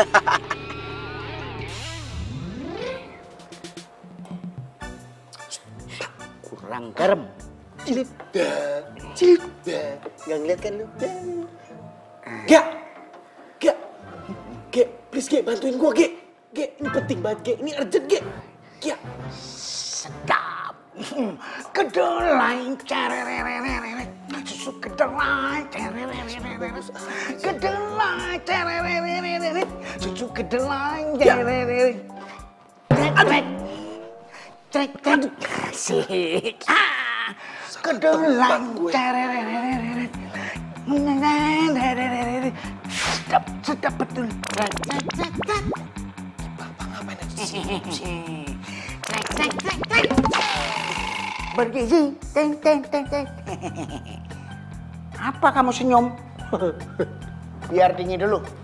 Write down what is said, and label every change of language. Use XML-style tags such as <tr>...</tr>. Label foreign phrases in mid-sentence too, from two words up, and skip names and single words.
<id>Kurang garam. Cilip dah. Nggak ngeliat kan lu? Gea, please Ge, bantuin gua Ge. Ge, ini penting banget Ge, ini urgent Ge. Gea. Sedap. Kedelai cerererereret. Susu kedelai cerererereret. Kedelai cerererereret. Susu kedelai cerererereret. Trek. Asik. Kedelai cerererereret. Sedap betul. Bapak ngapain aja di sini? Trek. Bergizi. Teng. Apa kamu senyum? Biar dingin dulu.</id>